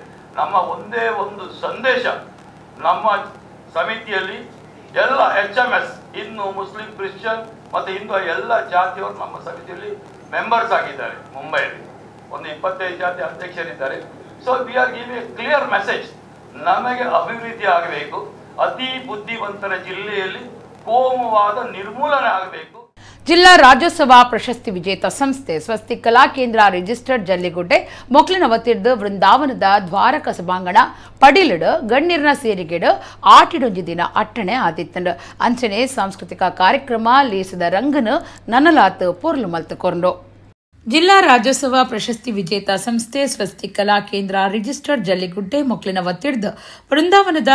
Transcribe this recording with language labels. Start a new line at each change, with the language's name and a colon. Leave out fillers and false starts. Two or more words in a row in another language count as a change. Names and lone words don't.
Kannada: ನಮ್ಮ ಒಂದೇ ಒಂದು ಸಂದೇಶ, ನಮ್ಮ ಸಮಿತಿಯಲ್ಲಿ ಎಲ್ಲ HMS, ಹಿಂದೂ, ಮುಸ್ಲಿಂ, ಕ್ರಿಶ್ಚಿಯನ್ ಮತ್ತು ಹಿಂದೂ ಎಲ್ಲ ಜಾತಿಯವರು ನಮ್ಮ ಸಮಿತಿಯಲ್ಲಿ ಮೆಂಬರ್ಸ್ ಆಗಿದ್ದಾರೆ. ಮುಂಬೈಯಲ್ಲಿ ಒಂದು 25 ಜಾತಿ ಅಧ್ಯಕ್ಷರಿದ್ದಾರೆ.
English: so we are giving a clear message,
Kannada: ನಮಗೆ ಅಭಿವೃದ್ಧಿ ಆಗಬೇಕು, ಅತಿ ಬುದ್ಧಿವಂತರ ಜಿಲ್ಲೆಯಲ್ಲಿ ಕೋಮುವಾದ ನಿರ್ಮೂಲನೆ ಆಗಬೇಕು.
Tulu: ಜಿಲ್ಲಾ ರಾಜ್ಯೋತ್ಸವ ಪ್ರಶಸ್ತಿ ವಿಜೇತ ಸಂಸ್ಥೆ ಸ್ವಸ್ತಿಕ್ ಕಲಾ ಕೇಂದ್ರ ರಿಜಿಸ್ಟರ್ಡ್ ಜಲ್ಲಿಗುಡ್ಡೆ ಮೊಕ್ಲಿನವತಿರ್ದು ವೃಂದಾವನದ ದ್ವಾರಕ ಸಭಾಂಗಣ ಪಡಿಲಿಡು ಗಣ್ಯರ್ನ ಸೇರಿಗೆಡು ಆಟಿಡೊಂಜಿ ದಿನ ಅಟ್ಟಣೆ ಆದಿತ್ತಂಡು ಅಂಚನೆ ಸಾಂಸ್ಕೃತಿಕ ಕಾರ್ಯಕ್ರಮ ಲೇಸದ ರಂಗನು ನನಲಾತ್ ಪೊರ್ಲು ಮಲ್ತುಕೊಂಡ್ರು. ಜಿಲ್ಲಾ ರಾಜ್ಯೋತ್ಸವ ಪ್ರಶಸ್ತಿ ವಿಜೇತ ಸಂಸ್ಥೆ ಸ್ವಸ್ತಿಕ್ ಕಲಾ ಕೇಂದ್ರ ರಿಜಿಸ್ಟರ್ಡ್ ಜಲ್ಲಿಗುಡ್ಡೆ ಮೊಕ್ಲಿನವತಿರ್ದು ವೃಂದಾವನದ